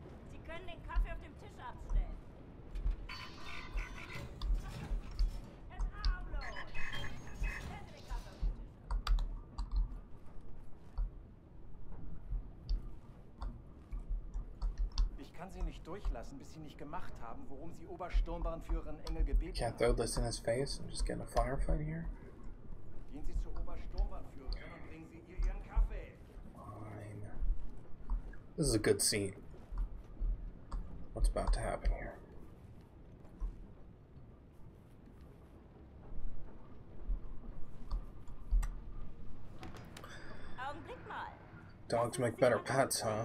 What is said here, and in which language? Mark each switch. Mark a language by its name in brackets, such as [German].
[German] Sie können den Kaffee auf dem Tisch abstellen. Es ist harmlos. Stellen Sie den Kaffee auf den Tisch ab. Ich kann Sie nicht durchlassen, bis Sie nicht gemacht haben, worum Sie Obersturmbannführerin Engel gebeten [English] Can't throw this in his face and just get in a firefight here? [German] Gehen Sie zur Obersturmbannführerin und bringen Sie ihr Ihren Kaffee. [English] Fine. This is a good scene. What's about to happen here? [German] Augenblick mal. [English] Dogs make better pets, huh?